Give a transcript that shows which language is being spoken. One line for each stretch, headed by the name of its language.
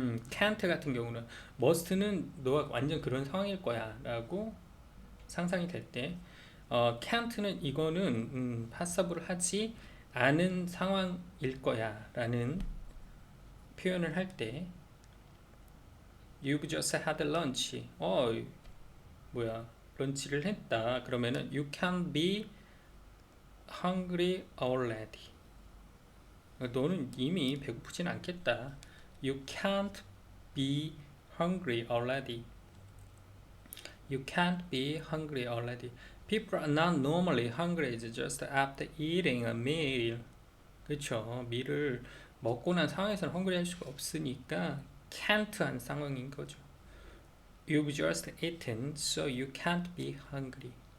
Korean: can't 같은 경우는 must는 너가 완전 그런 상황일 거야 라고 상상이 될 때, can't는 이거는 possible 하지 않은 상황일 거야 라는 표현을 할 때,
English: You've just had lunch.
Korean: 뭐야, 런치를 했다. 그러면은
English: you can be hungry already.
Korean: 너는 이미 배고프진 않겠다.
English: You can't be hungry already. You can't be hungry already. People are not normally hungry. It's just after eating a meal.
Korean: 그렇죠. 밀을 먹고 난 상황에서는 hungry 할 수가 없으니까 can't 한 상황인 거죠.
English: You've just eaten, so you can't be hungry.